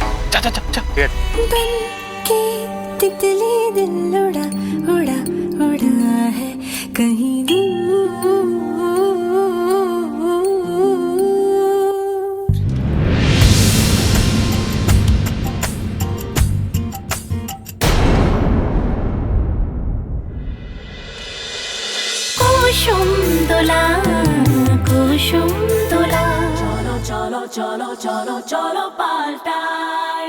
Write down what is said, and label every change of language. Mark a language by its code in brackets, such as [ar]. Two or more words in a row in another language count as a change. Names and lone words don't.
[hi] চা চা চা চা। बन के तितली दिल उड़ा उड़ा उड़ा है कहीं दूर। [bn] কুসুম দোলা কুসুম দোলা, চলো চলো চলো চলো চলো পাল্টাই।